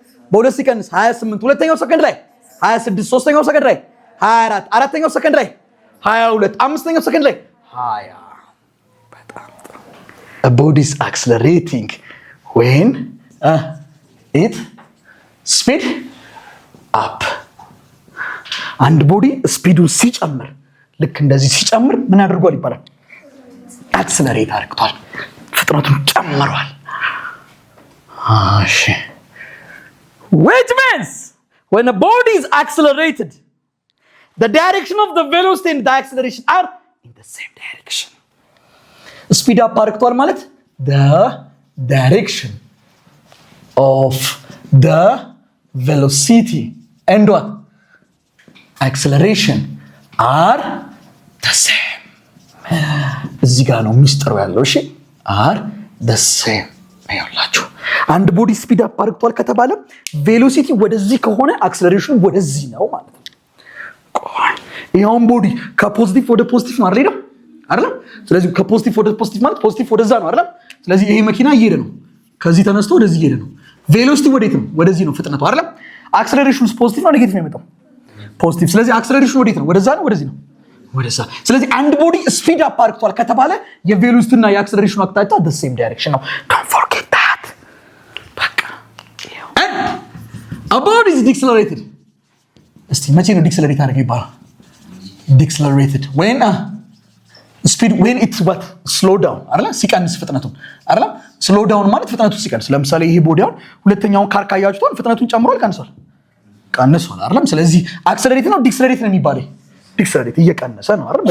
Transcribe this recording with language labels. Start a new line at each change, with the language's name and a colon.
Amharic: በሁለት ሲቀንስ 28 ሁለተኛው ሰከንድ ላይ 26 ሶስተኛው ሰከንድ ላይ 24 አራተኛው ሰከንድ ላይ 22 አምስተኛው ሰከንድ ላይ 20 በጣም ጥሩ
English: a body is accelerating when it speed up
Amharic: አንድ ቦዲ ስፒዱን ሲጨምር ልክ እንደዚህ ሲጨምር ምን አድርጓል ይባላል? አክሰለሬት አድርጓል፣ ፍጥነቱን ጨምሯል። እሺ
English: which means when a body is accelerated the direction of the velocity and the acceleration are in the same direction. Speed up
Amharic: አድርጓል ማለት
English: the direction of the velocity and what acceleration are the same.
Amharic: እዚህ ጋር ነው ሚስጥሩ ያለው። እሺ
English: are the same
Amharic: አይላችሁ። አንድ ቦዲ ስፒድ አፕ አድርጓል ከተባለ ቬሎሲቲ ወደዚህ ከሆነ አክሰለሬሽኑ ወደዚህ ነው ማለት ነው። ቆይ ይሄውን ቦዲ ከፖዚቲቭ ወደ ፖዚቲቭ ነው አይደል? ስለዚህ ከፖዚቲቭ ወደ ፖዚቲቭ ማለት ፖዚቲቭ ወደዛ ነው አይደል? ስለዚህ ይሄ መኪና እየሄደ ነው፣ ከዚህ ተነስቶ ወደዚህ እየሄደ ነው። ቬሎሲቲ ወዴት ነው? ወደዚህ ነው ፍጥነቱ አይደል? አክሰለሬሽኑስ ፖዚቲቭ ነው ኔጌቲቭ ነው የሚመጣው? ፖዚቲቭ። ስለዚህ አክሰለሬሽኑ ወዴት ነው? ወደዛ ነው ወደዚህ ነው? ወደዛ። ስለዚህ አንድ ቦዲ ስፒድ አፕ አድርጓል ከተባለ የቬሎሲቲ እና የአክሰለሬሽኑ አቅጣጫ
English: the same direction
Amharic: ነው።
English: don't forget that።
Amharic: በቃ
English: a body is decelerated።
Amharic: እስቲ መቼ ነው ዲክሰለሬት አድርገው ይባላል?
English: decelerated when speed when it's what slow down
Amharic: አይደል? ሲቀንስ ፍጥነቱን አይደል?
English: slow down
Amharic: ማለት ፍጥነቱን ሲቀንስ። ለምሳሌ ይሄ ቦዲ አሁን ሁለተኛውን ካር ካያችሁት ፍጥነቱን ጨምሯል ቀንሷል? ቀንሷል አይደል? ስለዚህ አክሰለሬት ነው ዲክሰለሬት ነው የሚባለው? ዲክሰለሬት እየቀነሰ ነው አይደል?